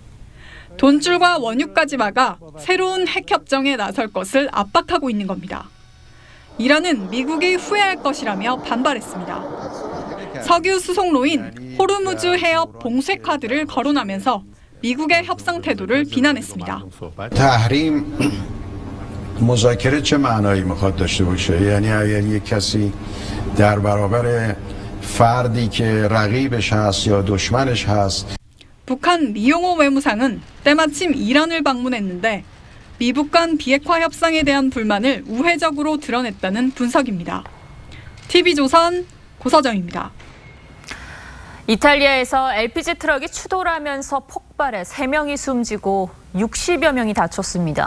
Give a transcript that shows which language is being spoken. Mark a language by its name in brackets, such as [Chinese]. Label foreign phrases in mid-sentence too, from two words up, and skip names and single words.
[Korean] 돈줄과 원유까지 막아 새로운 핵협정에 나설 것을 압박하고 있는 겁니다. 이란은 미국이 후회할 것이라며 반발했습니다. 석유 수송로인 호르무즈 해협 봉쇄 카드를 거론하면서 미국의 협상 태도를 비난했습니다. [Persian] تحریم مذاکره چه معنایی میخواد داشته باشه؟ یعنی اگر یک کسی در برابر فردی که رقیبش هست یا دشمنش هست. [Korean] 북한 리용호 외무상은 때마침 이란을 방문했는데 미북 간 비핵화 협상에 대한 불만을 우회적으로 드러냈다는 분석입니다. TV조선 고서정입니다. 이탈리아에서 LPG 트럭이 추돌 하면서 폭발해 3명이 숨지고 60여 명이 다쳤습니다.